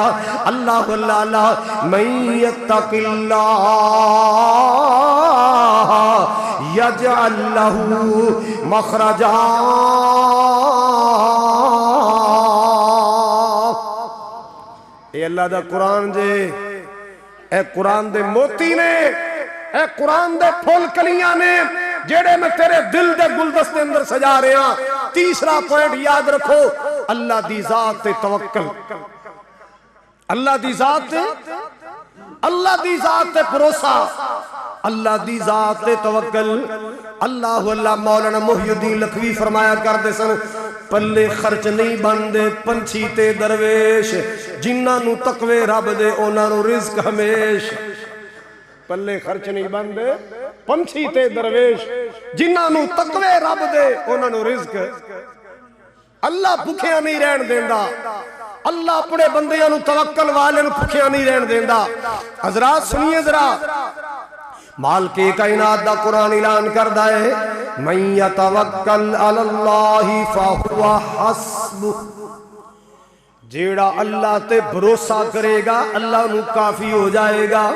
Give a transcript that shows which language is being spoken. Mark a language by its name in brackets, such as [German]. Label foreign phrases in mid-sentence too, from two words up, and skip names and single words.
[Punjabi] اللہ اللہ اللہ، [Arabic] من یتق اللہ یجعل لہ مخرجا، [Punjabi] اے اللہ دا قرآن جے، اے قرآن دے موتی نے، اے قرآن دے پھول کلیاں نے جیڑے میں تیرے دل دے گلدستے اندر سجا رہے ہیں۔ تیسرا پوائنٹ یاد رکھو، اللہ دی ذات تے توکل، اللہ دی ذات تے اللہ دی ذات تے بھروسہ، اللہ دی ذات تے توکل۔ اللہ مولانا محی الدین لکھوی فرمایا کرتے سن، پلے خرچ نہیں بندے پنچھی تے درویش، جنہاں نو تقوی رب دے انہاں نو رزق ہمیش۔ پلے خرچ نہیں بندے پنچھی تے درویش، جنہاں نو تقوی رب دے انہاں نو رزق۔ اللہ بھکھیاں نہیں رہن دیندا، اللہ اپنے بندیاں نو توکل والے نو بھکھیاں نہیں رہن دیندا۔ حضرات سنیے ذرا، مالک کائنات دا قرآن اعلان کردا ہے، [Arabic] من یتوکل علی اللہ فہو حسبہ، [Punjabi] جیڑا اللہ تے بھروسہ کرے گا اللہ نو کافی ہو جائے گا۔